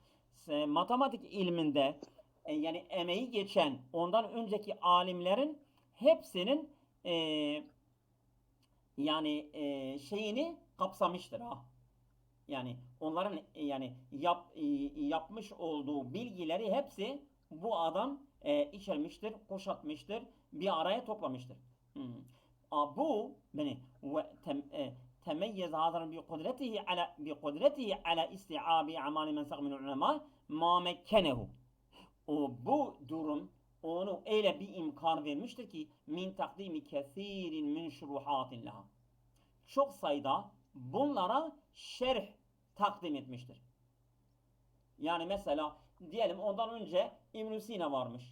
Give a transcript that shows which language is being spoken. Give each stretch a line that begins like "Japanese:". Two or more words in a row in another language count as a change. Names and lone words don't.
Turkish: Matematik ilminde yani emeği geçen ondan önceki alimlerin hepsinin yani şeyini kapsamıştır ha. Yani onların yani yapmış olduğu bilgileri hepsi bu adam içermiştir, kuşatmıştır, bir araya toplamıştır. Bu beni
Arabic: تميز هذا بقدرته على استيعاب أعمال من سبق من العلماء ما مكنه.
Turkish: Bu durum onu öyle bir imkan vermiştir ki
Arabic: من تقديم كثير من شروحات لها.
Turkish: Çok sayıda bunlara şerh takdim etmiştir. Yani mesela diyelim ondan önce İbn Sina varmış.